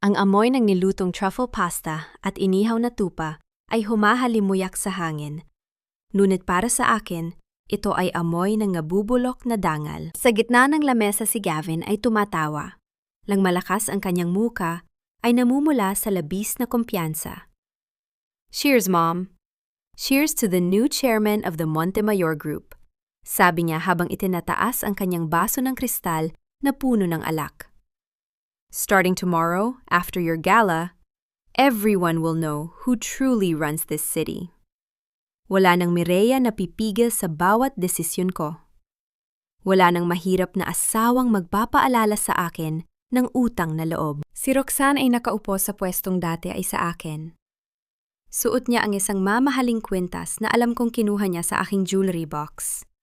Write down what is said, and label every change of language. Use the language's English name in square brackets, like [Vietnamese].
[Filipino] Ang amoy ng nilutong truffle pasta at inihaw na tupa ay humahalimuyak sa hangin. Ngunit para sa akin, ito ay amoy ng nabubulok na dangal. Sa gitna ng lamesa si Gavin ay tumatawa. Lang malakas ang kanyang muka ay namumula sa labis na kumpiyansa. [English] Cheers, Mom! Cheers to the new chairman of the Montemayor Group. [Filipino] Sabi niya habang itinataas ang kanyang baso ng kristal na puno ng alak. [English] Starting tomorrow, after your gala, everyone will know who truly runs this city. [Filipino] Wala nang Mireya na pipigil sa bawat desisyon ko. Wala nang mahirap na asawang magpapaalala sa akin ng utang na loob. Si Roxanne ay nakaupo sa pwestong dati ay sa akin. Suot niya ang isang mamahaling kwintas na alam kong kinuha niya sa aking jewelry box.